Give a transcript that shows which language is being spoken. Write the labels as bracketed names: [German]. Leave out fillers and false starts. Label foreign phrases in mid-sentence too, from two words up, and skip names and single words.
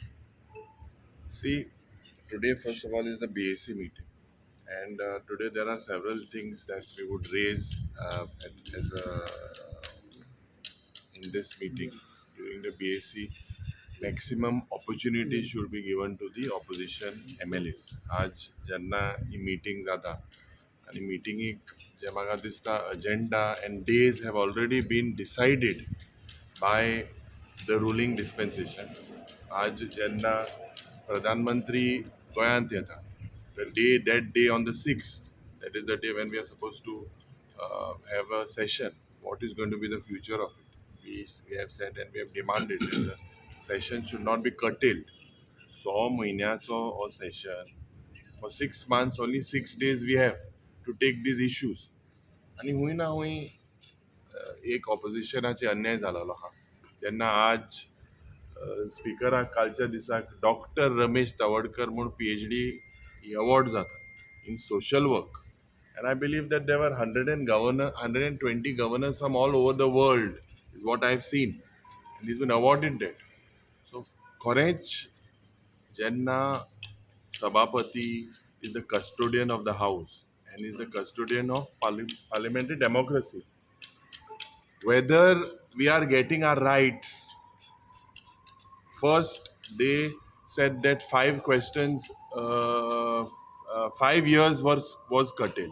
[English] See, today first of all is the BAC meeting, and today there are several things that we would raise as a in this meeting during the BAC. Maximum opportunity should be given to the opposition MLAs. [Konkani] आज ज्यांना ही meeting जाता आणि meeting जे म्हाका दिसता [English] agenda and days have already been decided by the ruling dispensation. [Konkani] आज जेन्ना प्रधानमंत्री गोंयांत येता, [English] that day on the 6th, that is the day when we are supposed to have a session. What is going to be the future of it? We have said and we have demanded that the session should not be curtailed. 6 महिन्याचो or session for 6 months, only 6 days we have to take these issues. [Konkani] आणि हुंय ना हुंय एक ऑपोजिशनाचे अन्याय जालोलो आहा. जेन्ना आज स्पिकराक कालच्या दिसाक डॉक्टर रमेश तवडकर म्हूण PhD अवॉर्ड जाता [English] in social work. And I believe that there were 120 governors from all over the world, is what I've seen. And he's been awarded that. So, [Konkani] खरेंच जेन्ना [English] Sabapati is the custodian of the house and is the custodian of parliamentary democracy. Whether we are getting our rights, first they said that 5 questions, 5 years was curtailed.